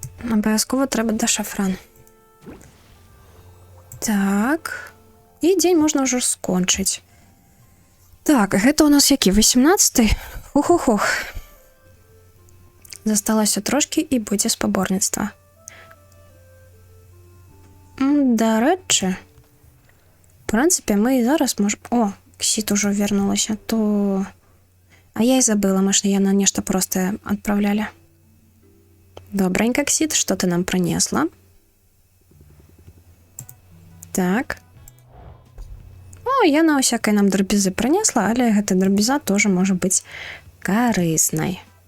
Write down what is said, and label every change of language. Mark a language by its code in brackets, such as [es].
[uk] Обов'язково треба до шафран. [be] Так. І дзень можна ўжо скончыць. Так, гэта у нас які? 18-й? Ух. Засталося трошки і будзе спаборніцтва. Дарэчы, в прынцыпе, мы і зараз можем... О, Ксіт ужо вернулася, то... А я і забыла, мы ж яна нешта простае адпраўлялі. [ru] Добренько, Ксіт, что ты нам принесла? [be] Так. О, яна усякай нам дробязы принесла, але гэта дробяза тоже можа быць карыснай.